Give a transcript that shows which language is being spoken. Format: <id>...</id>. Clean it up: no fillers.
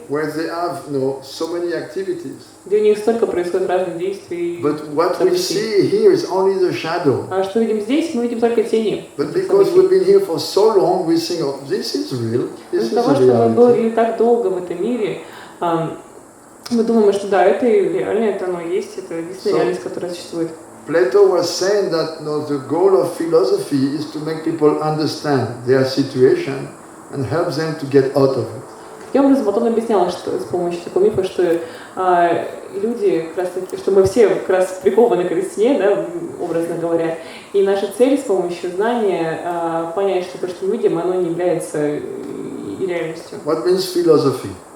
<en>Where they have, so many activities.</en> <ru>где у них столько происходит разных действий.</ru> <en>But what we see here is only the shadow.</en> <ru>А что видим здесь? Мы видим только тени.</ru> <en>But because we've been here for so long, we think, oh, this is real. This is</en> <ru>Из-за того,</ru> <en>a</en> <ru>что мы</ru> <en>reality.</en> <ru>были так долго в этом мире, мы думаем, что да, это реально, это оно есть, это единственная реальность, которая существует.</ru> <en>Plato was saying that the goal of philosophy is to make people understand their situation and help them to get out of it.</en> <ru>Таким образом, Платон объяснял, что с помощью такого мифа, что люди, как раз таки, что мы все как раз прикованы к этой стене, да, образно говоря, и наша цель с помощью знания понять, что то, что мы видим, оно не является и реальностью.</ru> <en>What means philosophy?</en>